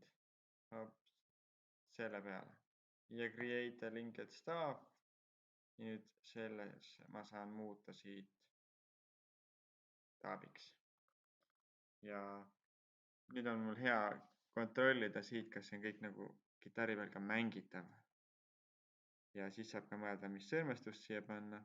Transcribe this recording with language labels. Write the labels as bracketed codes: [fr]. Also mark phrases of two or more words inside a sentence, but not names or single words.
[et] Hops, selle peale. [en] Ja create a linked staff. [et] Nüüd selles ma saan muuta siit taabiks. Ja nüüd on mul hea kontrollida siit, kas see on kõik nagu kitarri peal ka mängitav. Ja siis saab ka mõelda, mis sõrmestust siia panna.